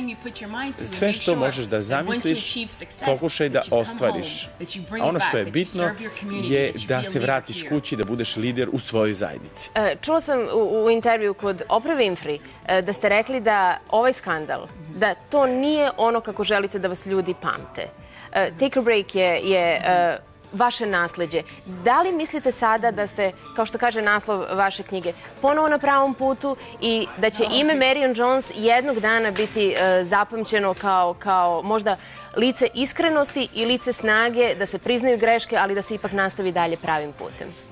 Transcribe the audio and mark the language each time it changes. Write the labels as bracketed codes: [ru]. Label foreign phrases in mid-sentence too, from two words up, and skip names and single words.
[sr] Sve što možeš da zamisliš, pokušaj da ostvariš. A ono što je bitno je da se vratiš kući, da budeš lider u svojoj zajednici. Čula sam u intervju kod Oprah Winfrey da ste rekli da ovaj skandal, da to nije ono kako želite da vas ljudi pamte. [en] Take a break [sr] je vaše nasleđe. Da li mislite sada da ste, kao što kaže naslov vaše knjige, ponovo na pravom putu i da će ime Marion Jones jednog dana biti zapamćeno kao možda lice iskrenosti i lice snage, da se priznaju greške, ali da se ipak nastavi dalje pravim putem?